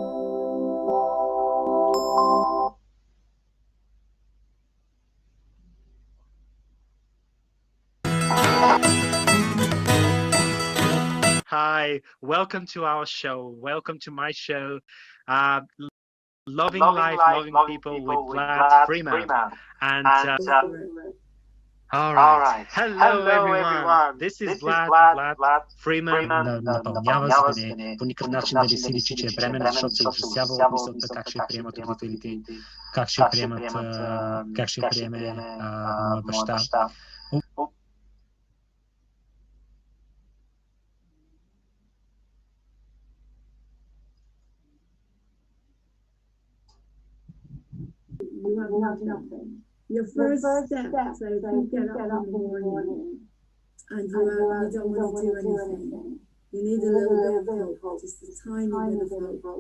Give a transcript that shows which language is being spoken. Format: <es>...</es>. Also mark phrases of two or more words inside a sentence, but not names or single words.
<en>Hi, welcome to our show. Welcome to my show, Loving Life, Loving People with Vlad Freeman. And all right. Hello everyone. This is Vlad Freeman.</en> <bg>Напълнява звъне по никакъв начин да не си личи, че е бременна, защото се ужасява от мисълта как ще приемат родителите, как ще приеме моя баща.</bg> <en>You have nothing. Your first step, so if you get up in the morning and you don't want to do anything, you need a little bit of hope, just a tiny bit of hope.</en>